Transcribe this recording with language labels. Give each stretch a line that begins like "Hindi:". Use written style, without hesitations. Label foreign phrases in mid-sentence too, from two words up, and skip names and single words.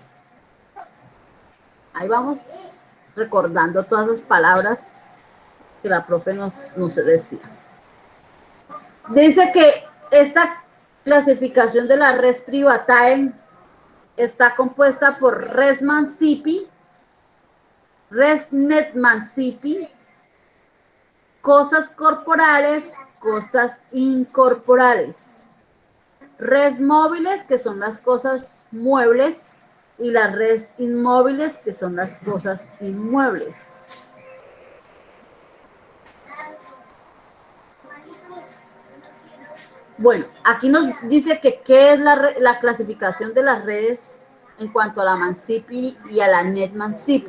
Spanish: Ahí vamos recordando todas esas palabras que la profe nos decía. Dice que esta clasificación de la
Latin: res privatae
Spanish: está compuesta por
Latin: res mancipi, res net mancipi,
Spanish: cosas corporales, cosas incorporales, res móviles, que son las cosas muebles, y las res inmóviles, que son las cosas inmuebles. Bueno, aquí nos dice que qué es la clasificación de las redes en cuanto a la mancipi y a la
Latin: net mancipi.